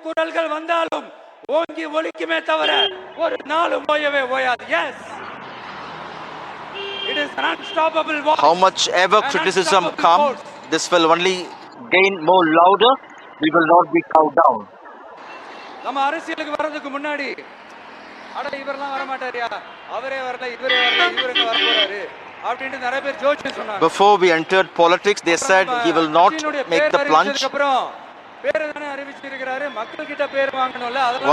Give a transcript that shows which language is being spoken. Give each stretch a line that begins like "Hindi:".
Tamil: குரல்கள் வந்தாலும் ஓங்கி ஒலிக்குமே தவிர ஒரு நாளும் ஓயவே ஓயாது.
English: Yes, it is an unstoppable voice. How much ever criticism comes, this will only gain more louder. We will not be cowed down.
Tamil: நம்ம அரசியலுக்கு வர்றதுக்கு முன்னாடி அட இவரெல்லாம் வர மாட்டாரியா, அவரே வரல, இவரே வரல, இவருக்கு வர போறாரு அப்படினு நிறைய பேர் ஜோசியம் சொன்னாங்க.
English: Before we entered politics, they said he will not make the plunge.
Tamil: அப்புறம் பேரை தானே அறிவிச்சிருக்காரு, மக்கள் கிட்ட பேர் வாங்கணும்ல, அதெல்லாம்